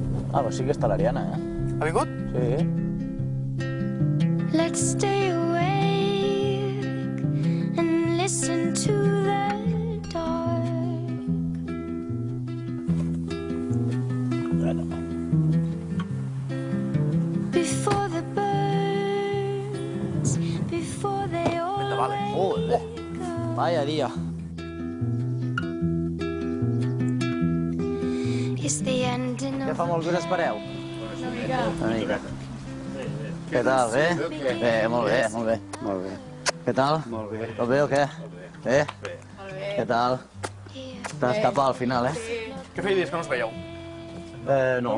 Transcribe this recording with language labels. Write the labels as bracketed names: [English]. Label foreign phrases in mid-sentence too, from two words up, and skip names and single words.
[Catalan] Ah, però sí que està l'Ariana, eh? Ha vingut? Sí. [English] Let's stay awake and listen to the dark. Before the birds, before they all [Spanish] Joder, vaya dia. [English] It's the ending [Catalan] Ja [English] of [Catalan] fa molt que us espereu. Una mica. Què tal, bé? Bé, molt bé, molt bé. Molt bé. Què tal? Molt bé. Tot bé o què? Bé? Molt bé. Què tal? T'has escapat al final, eh? Què feia dies que no us veieu? No.